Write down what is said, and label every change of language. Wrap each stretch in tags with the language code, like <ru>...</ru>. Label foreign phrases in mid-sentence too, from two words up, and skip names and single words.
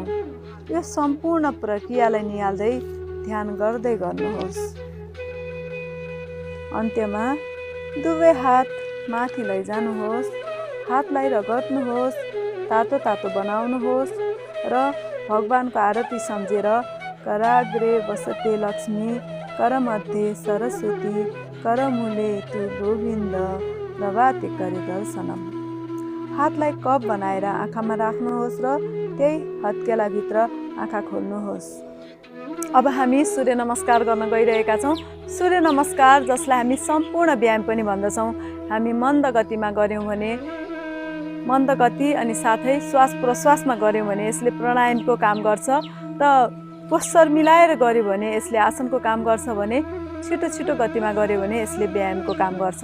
<ne>यो सम्पूर्ण प्रक्रियालाई निहाल्दै ध्यान गर्दै गर्नुहोस्। अन्त्यमा दुवै हात माथि लैजानुहोस्, हातलाई रगड्नुहोस्, तातो तातो बनाउनुहोस् र भगवानको आरती सम्झेर</ne> <sa>कराग्रे वसते लक्ष्मी, करमध्ये सरस्वती, करमूले तु गोविन्द, प्रभाते करे दर्शनम।</sa> <ne>हातलाई कप बनाएर आँखामा राख्नुहोस् र त्यही हत्केलाभित्र आँखा खोल्नुहोस्। अब हामी सूर्य नमस्कार गर्न गइरहेका छौँ। सूर्य नमस्कार जसलाई हामी सम्पूर्ण व्यायाम पनि भन्दछौँ, हामी मन्द गतिमा गऱ्यौँ भने मन्द गति अनि साथै श्वास प्रश्वासमा गऱ्यौँ भने यसले प्राणायामको काम गर्छ र पोस्चर मिलाएर गऱ्यो भने यसले आसनको काम गर्छ भने छिटो छिटो गतिमा गऱ्यो भने यसले व्यायामको काम गर्छ।</ne>